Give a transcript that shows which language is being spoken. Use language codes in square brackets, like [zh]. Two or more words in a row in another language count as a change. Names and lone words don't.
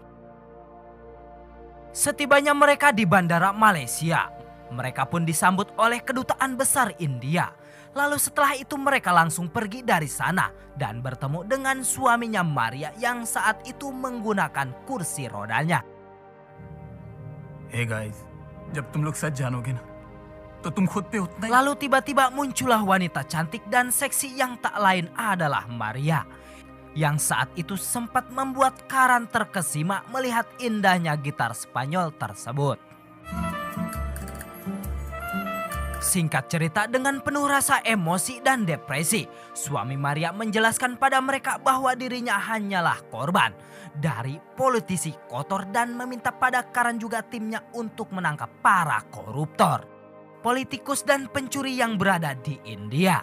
[id] Setibanya mereka di bandara Malaysia, mereka pun disambut oleh kedutaan besar India. Lalu setelah itu mereka langsung pergi dari sana dan bertemu dengan suaminya Maria yang saat itu menggunakan kursi rodanya. [en] Hey guys, [hi] जब तुम लोग सच जानोगे ना, तो तुम खुद पे उतना ही. [id] Lalu tiba-tiba muncullah wanita cantik dan seksi yang tak lain adalah Maria, yang saat itu sempat membuat Karan terkesima melihat indahnya gitar Spanyol tersebut. Singkat cerita, dengan penuh rasa emosi dan depresi, suami Maria menjelaskan pada mereka bahwa dirinya hanyalah korban dari politisi kotor dan meminta pada Karan juga timnya untuk menangkap para koruptor, politikus dan pencuri yang berada di India.